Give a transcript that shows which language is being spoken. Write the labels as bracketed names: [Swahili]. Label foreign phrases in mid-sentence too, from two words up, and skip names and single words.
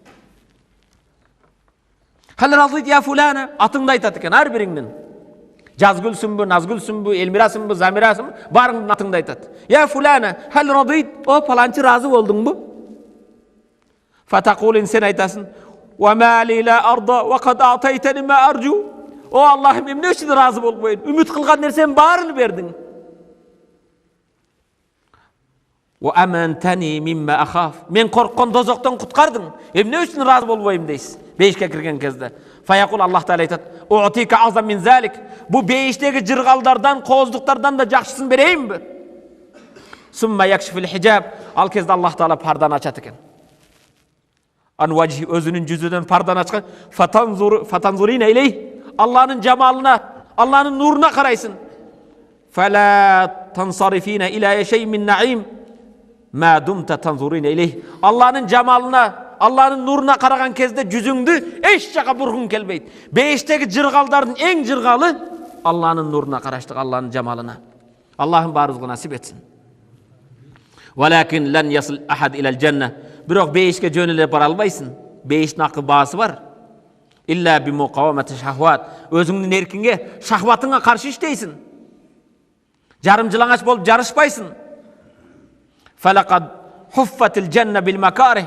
[Arabic] هل رضيت يا فلانة, [Kyrgyz] атыңды айтат экен ар бириңдин. Жазгүлсүнбү, назгүлсүнбү, элмирасынбы, замирасынбы, барыңдын атыңды айтат. [Arabic] يا فلانة هل رضيت, [Kyrgyz] о паланчы разы болдуңбу? Фатакулин, сен айтасың. [Arabic] وَمَا لِي لَا أَرْضَ وَقَدْ أَعْطَيْتَنِ مَا أَرْجُو. [Kyrgyz] О Аллахым, эмне үчүн разы болбойм? Үмүт кылган нерсем баарын бердиң. [Arabic] وَأَمَنْتَنِي مِمَّا أَخَافُ. [Kyrgyz] Мен корккон дозоктон куткардың. Эмне үчүн разы болбойм дейсиз? Бейишке кирген кезде. [Arabic] فيقول الله تعالى айтат: "أعطيك أعظم من ذلك." [Kyrgyz] Бу бейиштеги жыргалдардан, кооздуктардан да жакшысын берейинби? [Arabic] ثم يكشف الحجاب. [Kyrgyz] Ал кезде Аллах Таала пардан ачат экен. Анважи өзүнүн жүзүнөн пардан ачкан. [Arabic] فتنظرين إليه. [Kyrgyz] Аллахнын жамалына, Аллахнын нуруна карайсың. [Arabic] فلا تنصرفين إلى شيء من النعيم. ما دمت تنظرين إليه. [Kyrgyz] Аллахнын жамалына, Аллахнын нуруна караган кезде жүзүңдү эч жака бургуң келбейт. Бейиштеги жыргалдардын эң жыргалы Аллахнын нуруна караштык, Аллахнын жамалына. Аллахым баарыбызга насип этсин. [Arabic] ولكن لن يصل أحد إلى الجنة. [Kyrgyz] Бирок бейишке жөнөлө бара албайсың. Бейиштин акы баасы бар. [Arabic] إلا بمقاومة الشهوات. [Kyrgyz] Өзүңдүн эркиңге, шахватыңа каршы иштейсиң. Жарым жылаңач болуп жарышпайсың. [Arabic] فلقد حفت الجنة بالمكاره.